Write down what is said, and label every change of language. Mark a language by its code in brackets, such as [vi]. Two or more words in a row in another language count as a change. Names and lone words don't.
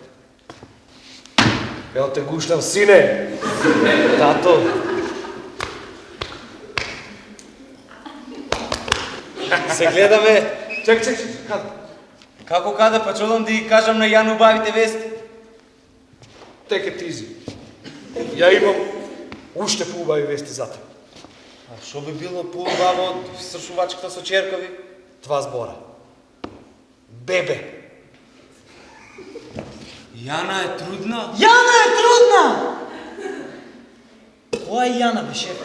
[mk] Ел те гуштам, сине. Тато. Се гледаме. Чек, каде? Како каде, па чудам да ги кажам на Јану убавите вести? [en] Take it easy. [mk] Ја имам уште поубави вести за те. А шо би било поубаво од сршувачката со черкови? 2 збора. Бебе. Јана е трудна? Јана е трудна! Која е Јана, бе, шефе?